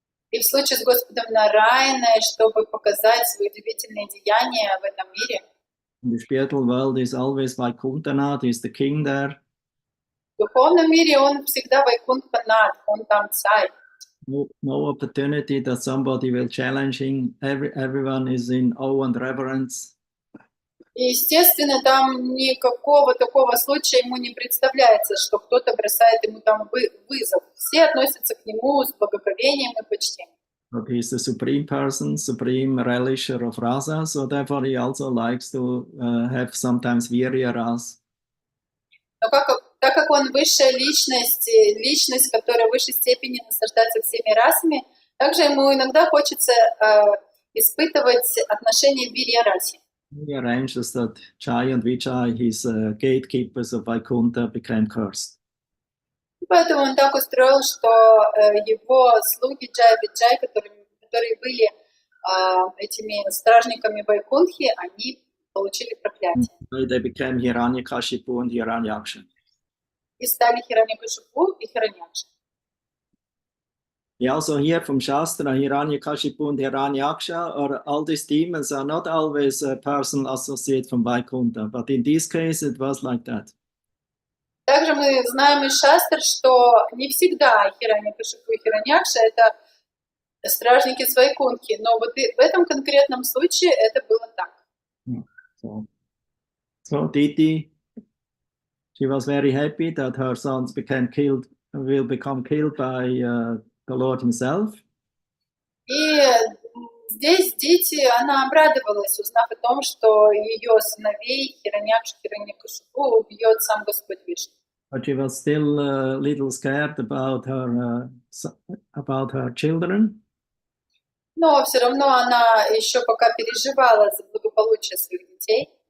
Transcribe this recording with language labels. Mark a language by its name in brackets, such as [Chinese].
[Russian] И в случае с Господом Нараяной, чтобы показать свои удивительные деяния в этом мире. [English] The spiritual world is always Vaikuntanath, is the king there. [Russian] В духовном мире он всегда Вайкунтханат, он там царь. [English] No opportunity that somebody will challenge him. Everyone is in awe and reverence. [Russian] И, естественно, там никакого такого случая ему не представляется, что кто-то бросает ему там вызов. Все относятся к нему с благоговением и почтением. [English] But he is the supreme person, supreme relisher of rasa, so therefore he also likes to have sometimes virya ras. [Russian] Но так как он высшая личность, которая в высшей степени наслаждается всеми расами, также ему иногда хочется испытывать отношения в вирья-расе. [English] He arranges that Jai and Vijay, his gatekeepers of Vaikuntha, became cursed. [Russian] Поэтому он так устроил, что его слуги Джай и Виджай, которые были этими стражниками Вайкунтхи, они получили проклятие. [English] They became Hiranyakashipu and Hiranyaksha. [Russian] И стали Хираньякашипу и Хираньякшей. [English] Yeah, also here from Shastra, Hiranyakashipu and Hiranyaksha, or all these demons are not always a personal associate from Vaikuntha, but in this case it was like that. [Russian] Также мы знаем из шастр, что не всегда Хираньякашипу и Хираньякша — это стражники Свайкунхи, но вот в этом конкретном случае это было так. [English] So Diti, she was very happy that her sons will become killed by the Lord himself. [Russian] И здесь Дити, она обрадовалась, узнав о том, что ее сыновей Хираньякшу, Хираньякашипу убьет сам Господь Вишну. [English] But she was still a little scared about her children. [Russian] Но все равно она еще пока переживала за благополучие своих детей.